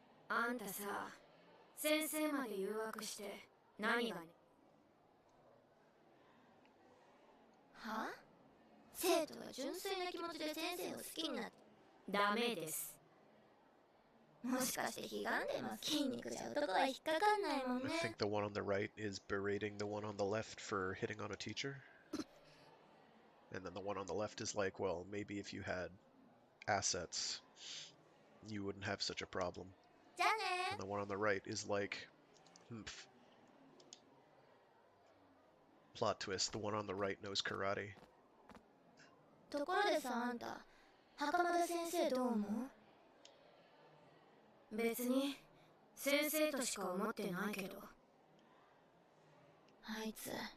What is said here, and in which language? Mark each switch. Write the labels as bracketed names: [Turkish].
[Japanese] あんたさ、先生まで誘惑して何がね。は？生徒は純粋な気持ちで先生を好きになってダメです。もしかしてひがんでます？筋肉じゃ男は引っかかんないもん [English] I [Japanese] ね。 [English] think the one on the right is berating the one on the left for hitting on a teacher. And then the one on the left is like, well, maybe if you had assets, you wouldn't have such a problem. [Japanese] じゃあね [English] And the one on the right is like, humph. Plot twist, the one on the right knows karate. [Japanese] ところでさ、あんた袴田先生どう思う？別に先生としか思ってないけど、あいつ